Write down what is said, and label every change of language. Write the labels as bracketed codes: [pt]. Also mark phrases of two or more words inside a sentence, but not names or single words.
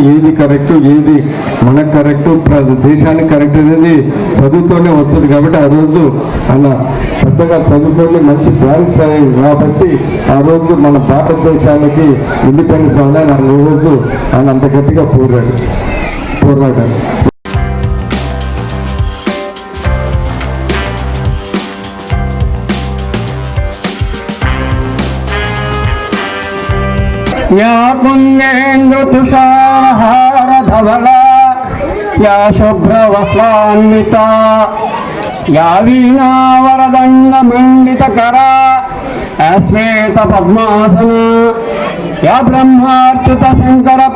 [te] ఏది కరెక్టు, ఏది మనకు కరెక్టు, దేశానికి కరెక్ట్ అనేది చదువుతోనే వస్తుంది. కాబట్టి ఆ రోజు ఆయన పెద్దగా చదువుకొని మంచి బ్యారిస్టర్ కాబట్టి ఆ రోజు మన భారతదేశానికి ఇండిపెండెన్స్ అవ్వాలని ఆ రోజు ఆయన అంత గట్టిగా పోరాడారు. [sa] या पुण्येन्दु तुषारहार धवला, या शुभ्रवस्त्रान्विता, या वीणावरदण्ड मंडितकरा, या श्वेत पद्मासना, या ब्रह्माच्युत शंकर